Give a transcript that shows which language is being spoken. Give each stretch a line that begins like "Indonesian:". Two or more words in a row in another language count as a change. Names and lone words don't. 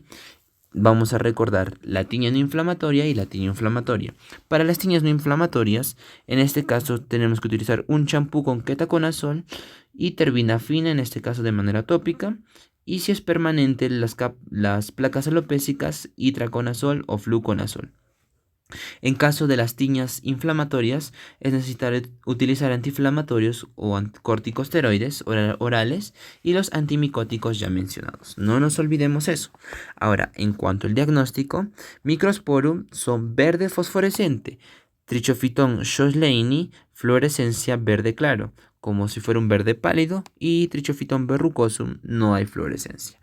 Spanish: Vamos a recordar la tiña no inflamatoria y la tiña inflamatoria. Para las tiñas no inflamatorias, en este caso tenemos que utilizar un champú con ketoconazol y terbinafina, en este caso de manera tópica. Y si es permanente, las placas alopécicas, itraconazol o fluconazol. En caso de las tiñas inflamatorias, es necesario utilizar antiinflamatorios o corticosteroides orales y los antimicóticos ya mencionados. No nos olvidemos eso. Ahora, en cuanto al diagnóstico, Microsporum son verde fosforescente, Trichophyton schoenleini, fluorescencia verde claro, como si fuera un verde pálido, y Trichophyton verrucosum no hay fluorescencia.